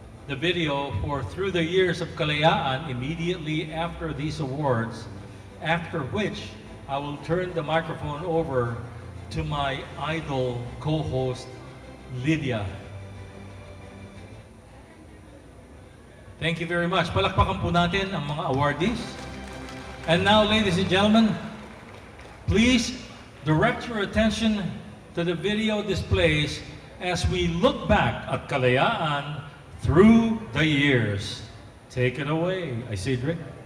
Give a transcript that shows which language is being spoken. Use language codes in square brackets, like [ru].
[en] the video for Through the Years of Kalayaan immediately after these awards, after which I will turn the microphone over to my idol co-host, Lydia. Thank you very much. [tl] Palakpakan po natin ang mga awardees. [en] And now, ladies and gentlemen, please direct your attention to the video displays as we look back at Kalayaan through the years. Take it away, Isidric.